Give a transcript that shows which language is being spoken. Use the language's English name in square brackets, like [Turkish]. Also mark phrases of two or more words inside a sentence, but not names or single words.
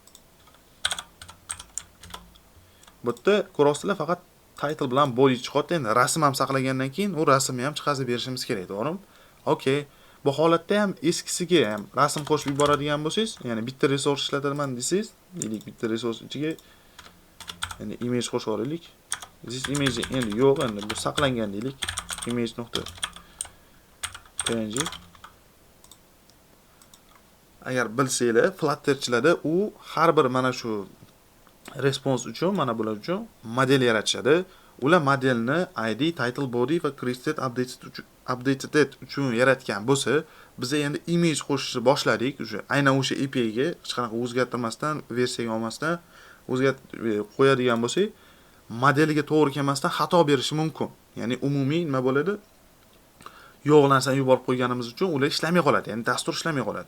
[Uzbek] Bu yerda ko'rasizlar, faqat title bilan body chiqadi. Endi rasm ham saqlagandan keyin u rasmni ham chiqazib berishimiz kerak, to'g'rimi? Okay. Bu holatda ham eskisiga ham rasm qo'shib yuboradigan bo'lsangiz, ya'ni bitta resurs ishlataman desangiz, deylik bitta resurs ichiga ya'ni image qo'shib yuboraylik. [English] This image [Uzbek] endi yo'q, endi bu saqlangan deylik. image.png. Agar bilsanglar, Flutterchilarda u har bir mana shu response uchun, mana bular uchun model yaratishadi. Ular modelni ID, title, body va [English] created updated [Uzbek] uchun yaratgan bo'lsa, biz endi image qo'shishni boshladik. Aynan o'sha API ga hech qanaqa o'zgartirmasdan, versiyaga olmasdan qo'yadigan bo'lsak, modeliga to'g'ri kelmasdan xato berishi mumkin. Ya'ni umumiy nima bo'ladi? Yo'q narsani yuborib qo'yganimiz uchun ular ishlamay qoladi, ya'ni dastur ishlamay qoladi.